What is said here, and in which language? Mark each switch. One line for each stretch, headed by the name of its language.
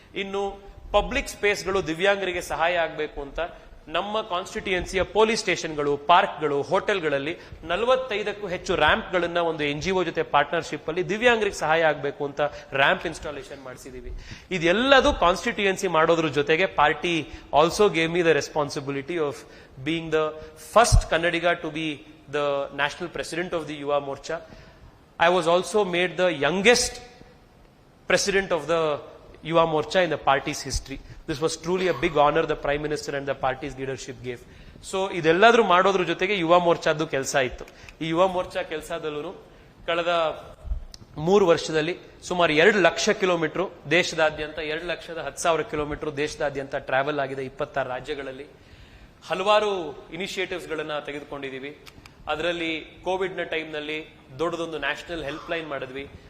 Kannada: ಇನ್ನು ಪಬ್ಲಿಕ್ ಸ್ಪೇಸ್ಗಳು ದಿವ್ಯಾಂಗರಿಗೆ ಸಹಾಯ ಆಗಬೇಕು ಅಂತ ನಮ್ಮ ಕಾನ್ಸ್ಟಿಟ್ಯೂಯೆನ್ಸಿಯ ಪೊಲೀಸ್ ಸ್ಟೇಷನ್ಗಳು, ಪಾರ್ಕ್ಗಳು, ಹೋಟೆಲ್ಗಳಲ್ಲಿ 45ಕ್ಕೂ ಹೆಚ್ಚು ರ್ಯಾಂಪ್ ಗಳನ್ನ ಒಂದು NGO ಜೊತೆ ಪಾರ್ಟ್ನರ್ಶಿಪ್ ಅಲ್ಲಿ ದಿವ್ಯಾಂಗರಿಗೆ ಸಹಾಯ ಆಗಬೇಕು ಅಂತ ರ್ಯಾಂಪ್ ಇನ್ಸ್ಟಾಲೇಷನ್ ಮಾಡಿಸಿದೀವಿ. ಇದೆಲ್ಲದೂ ಕಾನ್ಸ್ಟಿಟ್ಯೂಯೆನ್ಸಿ ಮಾಡೋದ್ರ ಜೊತೆಗೆ
English: Party also gave me the responsibility of being the first Kannadiga to be the national president of the Yuva Morcha. I was also made the youngest president of the Yuva Morcha in the party's history. This was truly a big honor the Prime Minister and the party's leadership gave.
Kannada: So ಇದೆಲ್ಲದ್ರೂ ಮಾಡೋದ್ರ ಜೊತೆಗೆ ಯುವ ಮೋರ್ಚಾದ್ದು ಕೆಲಸ ಇತ್ತು. ಈ ಯುವ ಮೋರ್ಚಾ ಕೆಲಸದಲ್ಲೂ ಕಳೆದ 3 ವರ್ಷದಲ್ಲಿ ಸುಮಾರು 2 lakh kilometre ದೇಶದಾದ್ಯಂತ 2,10,000 ಕಿಲೋಮೀಟರ್ ದೇಶದಾದ್ಯಂತ ಟ್ರಾವೆಲ್ ಆಗಿದೆ 26 ರಾಜ್ಯಗಳಲ್ಲಿ. ಹಲವಾರು ಇನಿಷಿಯೇಟಿವ್ಸ್ ಗಳನ್ನ ತೆಗೆದುಕೊಂಡಿದೀವಿ. ಅದರಲ್ಲಿ ಕೋವಿಡ್ ನ ಟೈಮ್ ನಲ್ಲಿ ದೊಡ್ಡದೊಂದು ನ್ಯಾಷನಲ್ ಹೆಲ್ಪ್ ಲೈನ್ ಮಾಡಿದ್ವಿ.